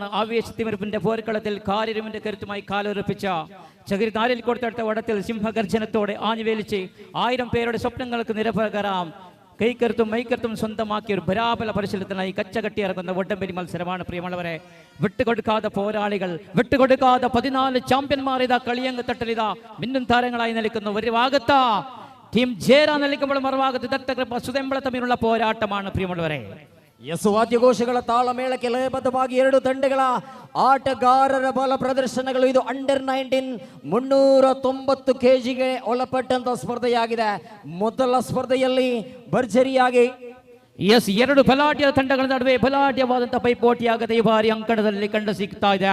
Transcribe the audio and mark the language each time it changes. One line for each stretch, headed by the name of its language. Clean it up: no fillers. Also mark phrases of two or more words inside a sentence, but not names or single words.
Malayalam: ആവേശത്തിമിരിപ്പിന്റെ പോർക്കളത്തിൽ കാര്യരുമിന്റെ കരുത്തുമായി കാലുറപ്പിച്ച ചകിരി നാലിൽ കൊടുത്തെടുത്ത വടത്തിൽ സിംഹഗർജനത്തോടെ ആഞ്ഞുവേലിച്ച് 1000 പേരുടെ സ്വപ്നങ്ങൾക്ക് നിരപകരാം കൈക്കരുത്തും മൈക്കരുത്തും സ്വന്തമാക്കിയ ഒരു ബരാബല പരിശീലനത്തിനായി കച്ചകെട്ടി ഇറങ്ങുന്ന വടംവലി മത്സരമാണ്. പ്രിയമുള്ളവരെ, വിട്ടുകൊടുക്കാതെ പോരാളികൾ, വിട്ടുകൊടുക്കാതെ 14 ചാമ്പ്യന്മാർ ഇതാ കളിയങ്ക് തട്ടലിതാ മിന്നും താരങ്ങളായി നിൽക്കുന്നു. ഒരു ഭാഗത്ത് ടീം ജേര നിൽക്കുമ്പോൾ മറുഭാഗത്ത് ദത്തകൃപ സുതെമ്പള തമ്മിലുള്ള പോരാട്ടമാണ്. പ്രിയമുള്ളവരെ,
Kannada: ವಾದ್ಯಘೋಷಗಳ ತಾಳಮೇಳಕ್ಕೆ ಲಯಬದ್ಧವಾಗಿ ಎರಡು ತಂಡಗಳ ಆಟಗಾರರ ಬಲ ಪ್ರದರ್ಶನಗಳು. ಇದು ಅಂಡರ್ 19 390 kgಗೆ ಒಳಪಟ್ಟಂತ ಸ್ಪರ್ಧೆಯಾಗಿದೆ. ಮೊದಲ ಸ್ಪರ್ಧೆಯಲ್ಲಿ ಭರ್ಜರಿಯಾಗಿ ಎಸ್, ಎರಡು ಬಲಾಢ್ಯ ತಂಡಗಳ ನಡುವೆ ಬಲಾಢ್ಯವಾದಂತಹ ಪೈಪೋಟಿಯಾಗದೆ ಈ ಬಾರಿ ಅಂಕಣದಲ್ಲಿ ಕಂಡು ಸಿಗ್ತಾ ಇದೆ.